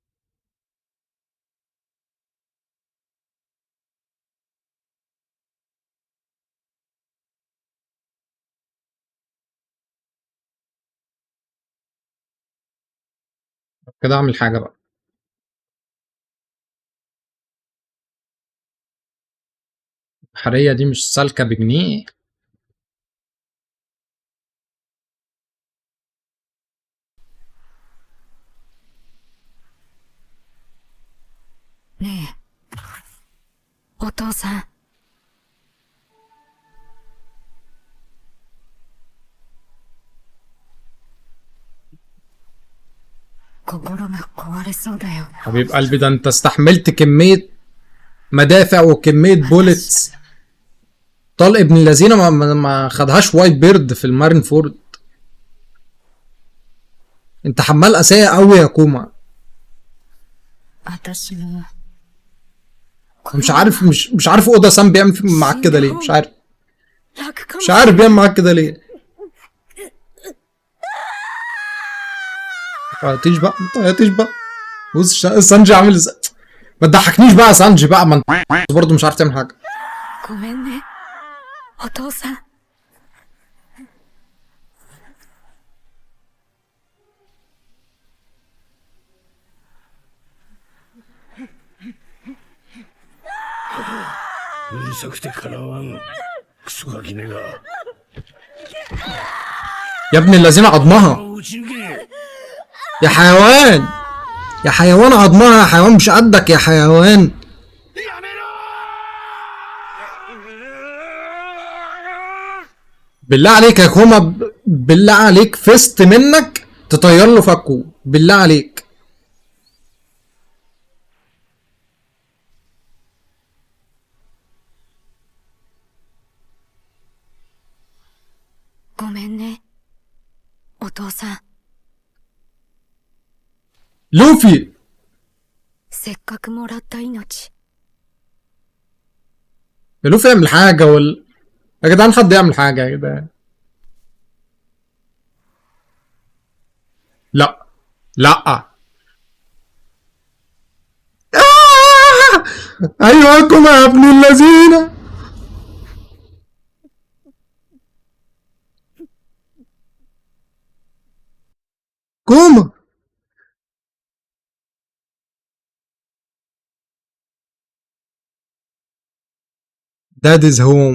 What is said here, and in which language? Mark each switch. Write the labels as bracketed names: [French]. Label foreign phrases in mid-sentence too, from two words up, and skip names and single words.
[Arabic] كده اعمل حاجة بقى. البحرية دي مش سالكة بجنيه. [Japanese] ねえお父さん。心が壊れそうだよ。 [Arabic] حبيب قلبي، ده انت استحملت كمية مدافع وكمية بوليتس. طلق ابن الذين ما خدهاش وايت بيرد في المارين فورد. انت حمال اسايا قوي يا كوما. [Japanese] 私も [Arabic] مش عارف مش عارف اودا سان بيعمل معاك كده ليه. مش عارف [Japanese] 楽かも [Arabic] مش عارف بيعمل معاك كده ليه. ما تعيطيش بقى ما تعيطيش بقى. بص سانجي عامل ازاي. ما تضحكنيش بقى يا سانجي بقى. ما انت برضه مش عارف تعمل حاجه. [Japanese] ごめんねお父さん。うるさくてかなわん。クソガキネが。 [Arabic] يا ابن الذين عضمها [Japanese] うち抜け。 [Arabic] يا حيوان. يا حيوان عضمها يا حيوان مش قدك يا حيوان. [Japanese] やめろ [Arabic] بالله عليك يا كوما بالله عليك فيست منك تطير له فكه بالله عليك. [Japanese] ごめんねお父さん。 [Arabic] لوفي [Japanese] せっかくもらった命 [Arabic] يا لوفي اعمل حاجه يا جدعان حد يعمل حاجه يا جدعان. لا لا ايوه كوما يا ابن الذين. [English] كوما Dad is home.